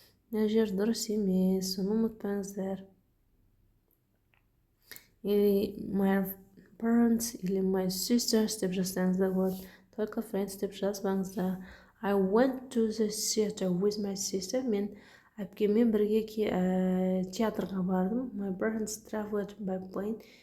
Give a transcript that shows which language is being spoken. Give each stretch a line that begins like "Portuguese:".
Kazakh: Мына жер дұрыс емес, соны ұмытпаңыздар.
English: Или my parents, или my sisters
Kazakh: деп жазсаңыздар болады. Только friends деп жазбаңыздар.
English: I went to the theater with my sister.
Kazakh: Мен әпкеммен бірге театрға бардым.
English: My parents traveled by plane.